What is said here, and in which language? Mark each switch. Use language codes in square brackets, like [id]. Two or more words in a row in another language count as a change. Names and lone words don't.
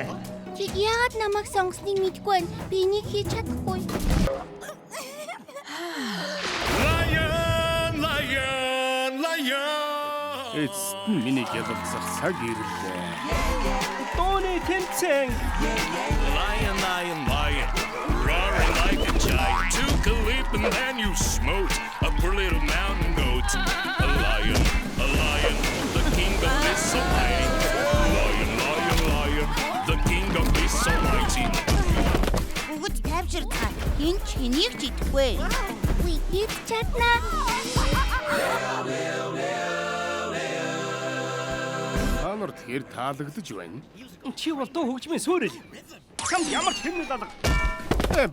[mn] Чи яагаад намайг сонгосныг мэдгүй байна? Би энийг хийж чадахгүй. Эцэст нь миний ялалцах цаг ирлээ. Дууны тэмцээн. [en] Lion, lion, lion, roaring like a giant. Took a leap and then you smote a poor little mountain goat. A lion, the king of this almighty. Lion, lion, lion, the king of this almighty. [mn] Бүгд тавьжирцгаа. Энэ ч хэнийг ч идэхгүй. Үгүй хийж чаднаа. Та нар тэгэхээр таалагдж байна. Чи бол дуу хөгжмийн суурь. Чамд ямар ч хэмнэл алга.